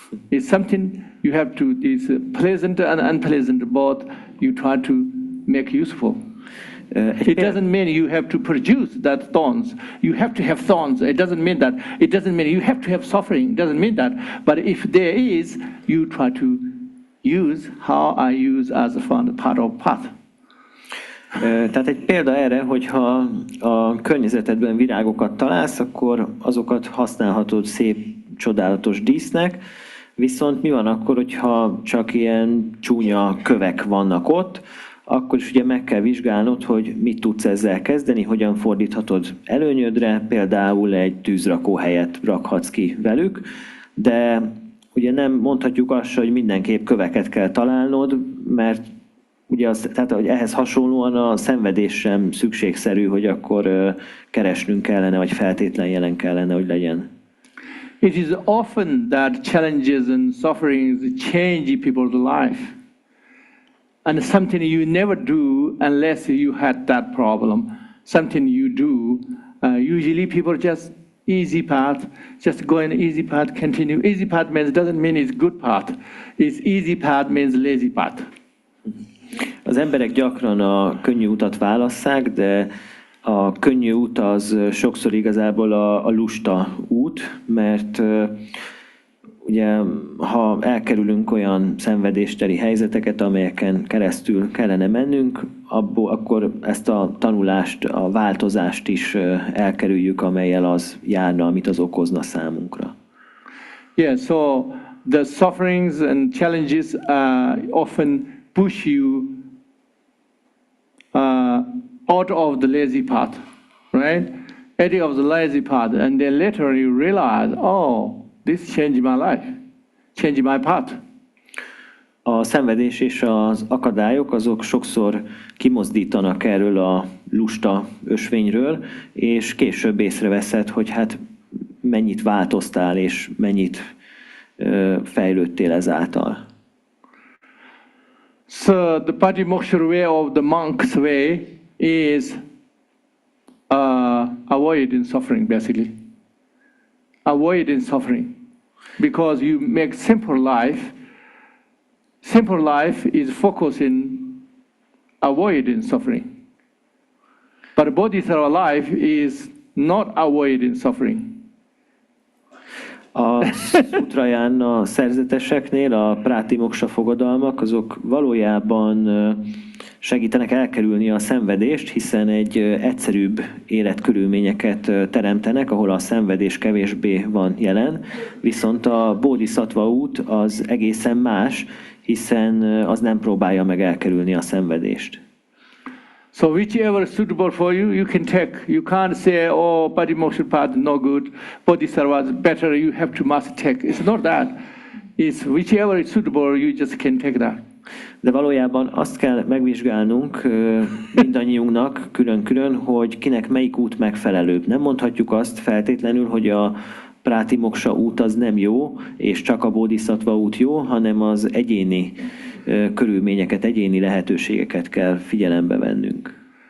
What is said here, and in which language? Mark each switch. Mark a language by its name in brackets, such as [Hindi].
[English] It's something you have to, it's pleasant and unpleasant, both you try to make useful. It doesn't mean you have to produce that thorns. You have to have thorns. It doesn't mean that. It doesn't mean you have to have suffering. It doesn't mean that. But if there is, you try to use how I use as a part of path. [Hungarian] Tehát egy példa erre, hogyha a környezetedben virágokat találsz, akkor azokat használhatod szép, csodálatos dísznek, viszont mi van akkor, hogyha csak ilyen csúnya kövek vannak ott, akkor is ugye meg kell vizsgálnod, hogy mit tudsz ezzel kezdeni, hogyan fordíthatod előnyödre, például egy tűzrakó helyet rakhatsz ki velük, de ugye nem mondhatjuk azt, hogy mindenképp köveket kell találnod, mert ugye tehát, hogy ehhez hasonlóan a szenvedés sem szükségszerű, hogy akkor keresnünk kellene, vagy feltétlen jelen kellene, hogy legyen. [English] It is often that challenges and sufferings change people's life. And something you never do unless you had that problem. Something you do. Usually people just easy path, just go in easy path, continue. Easy path means doesn't mean it's good path. It's easy path means lazy path. [Hungarian] Az emberek gyakran a könnyű utat válasszák, de a könnyű út az sokszor igazából a lusta út, mert ugye, ha elkerülünk olyan szenvedésteli helyzeteket, amelyeken keresztül kellene mennünk, akkor ezt a tanulást, a változást is elkerüljük, amellyel az járna, amit az okozna számunkra. [English] Yeah, so the sufferings and challenges often push you out of the lazy path, right? Out of the lazy path, and then later you realize, oh, this changed my life, changed my path. [Hungarian] A szenvedés és az akadályok azok sokszor kimozdítanak erről a lusta ösvényről, és később észreveszed, hogy hát mennyit változtál, és mennyit fejlődtél ezáltal. [English] So the Patimokkha way of the monk's way is avoiding suffering, basically. Avoiding suffering. Because you make simple life. Simple life is focusing avoiding suffering. But Bodhisattva life is not avoiding suffering. [Hungarian] A Szútrajána szerzeteseknél a Patimokkha fogadalmak azok valójában segítenek elkerülni a szenvedést, hiszen egy egyszerűbb életkörülményeket teremtenek, ahol a szenvedés kevésbé van jelen, viszont a Bodhisattva út az egészen más, hiszen az nem próbálja meg elkerülni a szenvedést. [English] So whichever is suitable for you, you can take. You can't say, oh, Patimokkha path no good, Bodhisattva is better, you have to must take. It's not that. It's whichever is suitable, you just can take that. [Hungarian] De valójában azt kell megvizsgálnunk mindannyiunknak külön-külön, hogy kinek melyik út megfelelőbb. Nem mondhatjuk azt feltétlenül, hogy a Patimokkha út az nem jó, és csak a Bodhisattva út jó, hanem az egyéni körülményeket, egyéni lehetőségeket kell figyelembe vennünk.